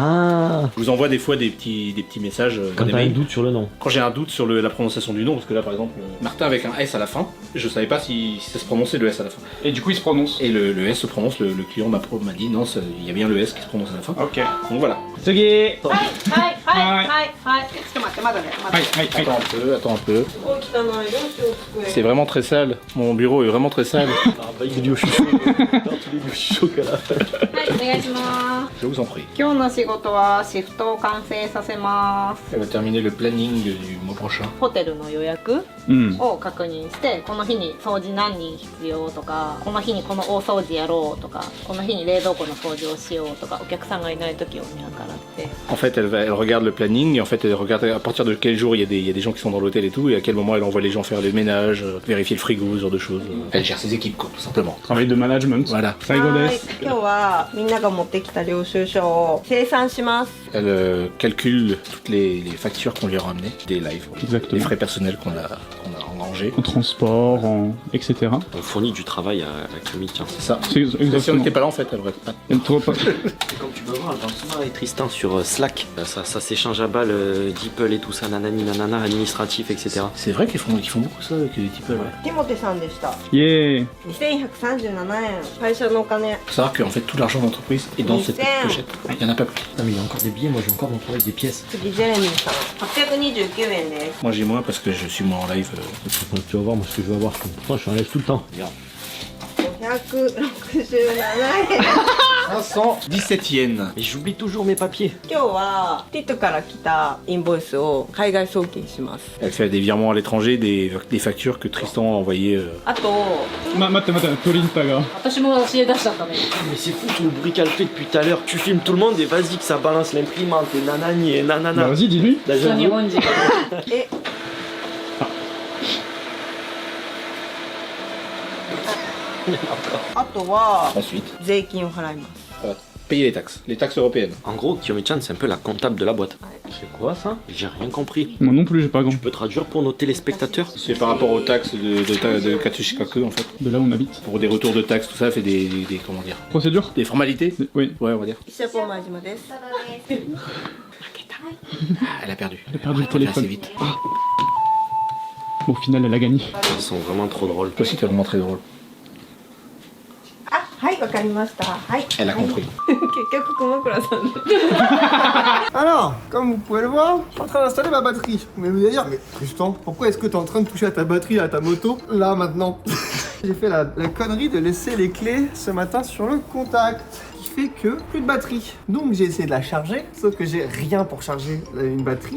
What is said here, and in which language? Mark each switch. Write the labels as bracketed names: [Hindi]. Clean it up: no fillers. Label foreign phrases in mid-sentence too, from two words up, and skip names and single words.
[French] Ah. Je vous envoie des fois des petits messages. Quand des t'as un mails. doute sur le nom. Quand j'ai un doute sur la prononciation du nom, parce que là par exemple, Martin avec un S à la fin, je savais pas si ça se prononçait le S à la fin. Et du coup il se prononce. Et le S se prononce, le client m'a dit non, il y a bien le S qui se prononce à la fin. Ok. Donc voilà. Sugi. [Japanese] はいはいはいはい。ちょっと待ってまだね。まだ。 [French] Attends un peu. [Japanese] お汚いどうしよう机。 [French] C'est vraiment très sale. Mon bureau est vraiment très sale. [Japanese] はいお願いします。 [French] Je vous en prie. [Japanese] 今日の仕事はシフトを完成させます。 [French] Elle va terminer le planning du mois prochain. [Japanese] ホテルの予約を確認してこの日に掃除何人必要とかこの日にこの大掃除やろうとかこの日に冷蔵庫の掃除をしようとかお客さんがいない時を見計らって [French] En fait, elle regarde le planning et en fait, elle regarde à partir de quel jour il y a des gens qui sont dans l'hôtel et tout, et à quel moment elle envoie les gens faire les ménages, vérifier le frigo, ce genre de choses. Elle gère ses équipes, quoi, tout simplement. Travail de management. Voilà. [Japanese] 最後です。今日はみんなが持ってきた領収書を精算します [French] Elle calcule toutes les factures qu'on lui a ramenées, des lives, les Exactement. frais personnels qu'on a engrangés. En transport, etc. On fournit du travail à Kyomi-chan. C'est ça. C'est Si on exactement. n'était pas là, en fait, elle aurait pas. Et toi, pas- Comme tu peux voir, Jean-Souma et Tristan sur Slack, ça s'échange à balles, DeepL et tout ça, nanani nanana, administratif, etc. C'est vrai qu'ils font beaucoup ça avec les types. Ouais. [Japanese] ティモテさんでしたイエーイ。 2137円会社のお金 [French] Faut savoir qu'en fait, tout l'argent d'entreprise est dans cette petite pochette. Il y en a pas plus. Non mais il y a encore des billets, moi j'ai encore mon travail des pièces. [Japanese] 次ジェレミーさん829円です [French] Moi, j'ai moins parce que je suis moins en live. Donc, tu vas voir moi ce que je vais avoir. Moi je suis en live tout le temps. Regarde. [Japanese] 567円 [French] 517 yens. Mais j'oublie toujours mes papiers. [Japanese] 今日はティットから来たインボイスを海外送金します [French] Elle fait des virements à l'étranger, des factures que Tristan a envoyées. [Japanese] あと待ってプリンターが。私も教え出しちゃったね。 [French] Mais c'est fou tout le bruit qu'elle fait depuis tout à l'heure. Tu filmes tout le monde et vas-y que ça balance l'imprimante et nanani et Bah, nanana. vas-y, dis-lui. Là, [Japanese] 日 [French] j'avoue. [Japanese] 本人。えあとは [French] Ensuite, [Japanese] 税金を払います [French] voilà, payer les taxes européennes. En gros, Kyomi-chan c'est un peu la comptable de la boîte. C'est quoi ça? J'ai rien compris. Moi non plus, j'ai pas grand. Tu peux traduire pour nos téléspectateurs? C'est par rapport aux taxes de Katsushikaku en fait. De là où on habite. Pour des retours de taxes, tout ça, fait des comment dire, Procédure? des formalités. Oui. Ouais, on va dire. [Japanese] 石田ポンマジマです [French] Ah, elle a perdu. Elle a perdu le Elle a fait assez téléphone. vite. Au final, elle a gagné. Ils sont vraiment trop drôles. Toi aussi, t'es vraiment très drôle. [Japanese] はい、わかりました。はい。 [French] Elle a compris. [Japanese] 結局熊倉さんで。 [French] Alors, comme vous pouvez le voir, je suis en train d'installer ma batterie. Mais vous allez dire, mais Tristan, pourquoi est-ce que tu es en train de toucher à ta batterie, à ta moto, là, maintenant? J'ai fait la connerie de laisser les clés ce matin sur le contact, qui fait que plus de batterie. Donc j'ai essayé de la charger, sauf que j'ai rien pour charger une batterie.